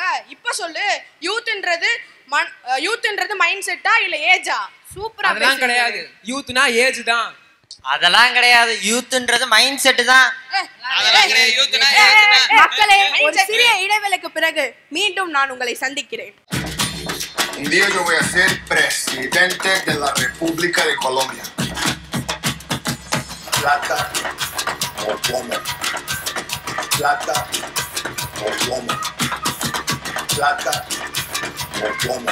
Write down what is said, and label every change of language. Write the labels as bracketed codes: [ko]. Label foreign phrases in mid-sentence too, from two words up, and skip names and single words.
[ta] இப்ப சொல்லு, யூத்ன்றது மைண்ட் செட்டா இல்ல ஏஜா? சூப்பரா. அதெல்லாம் கிடையாது. யூத்னா ஏஜ் தான். அதெல்லாம் கிடையாது. யூத்ன்றது மைண்ட் செட்டு தான். மக்களே, ஒரு சிறிய இடைவேளைக்கு பிறகு மீண்டும் நான் உங்களை சந்திக்கிறேன். [es] Un día yo voy a ser presidente de la República de Colombia. Plata o plomo. Plata o plomo. Plata o plomo.